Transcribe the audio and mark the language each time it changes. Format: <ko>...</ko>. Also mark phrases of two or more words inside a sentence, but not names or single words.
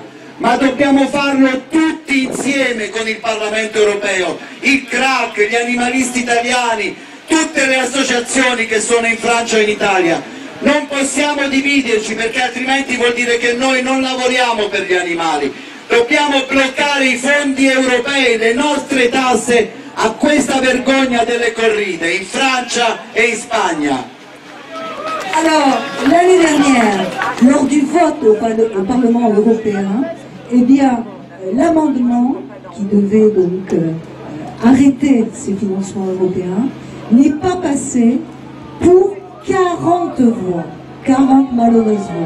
<it>Ma dobbiamo farlo tutti insieme con il Parlamento europeo, il CRAC, gli animalisti italiani, tutte le associazioni che sono in Francia e in Italia. Non possiamo dividerci, perché altrimenti vuol dire che noi non lavoriamo per gli animali. Dobbiamo bloccare i fondi europei, le nostre tasse a questa vergogna delle corride in Francia e in Spagna.</it> <fr>Alors, l'année dernière, lors du vote au Parlement européen, eh bien, l'amendement qui devait donc arrêter ces financements européens n'est pas passé pour 40 voix, 40 malheureusement.</fr>